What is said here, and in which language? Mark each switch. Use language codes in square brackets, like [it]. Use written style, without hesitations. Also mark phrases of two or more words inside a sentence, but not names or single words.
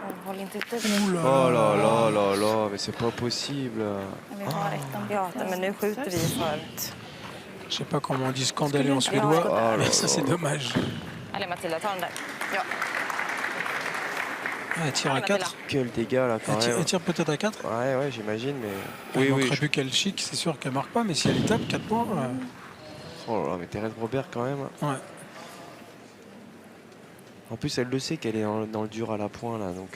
[sv] håll inte dit. [fr] Ouh là Oh là. là là là là, mais c'est pas possible. [sv] Vi har ettan. Ja, men nu skjuter vi för... [fr] Je sais pas comment on dit scandaleux en suédois, Oh là mais ça c'est là. dommage. [sv] Allez Matilda, ta den där. Ja. [fr] Ah, elle tire à 4. Quel dégât là quand Elle même. tire peut-être à 4. Ouais, ouais, j'imagine, mais. Oui, Oui, oui. plus qu'elle chic, c'est sûr qu'elle marque pas, mais si elle y tape 4 points. Oh là là, mais Thérèse Robert quand même. Ouais. En plus, elle le sait qu'elle est dans le dur à la pointe là, donc.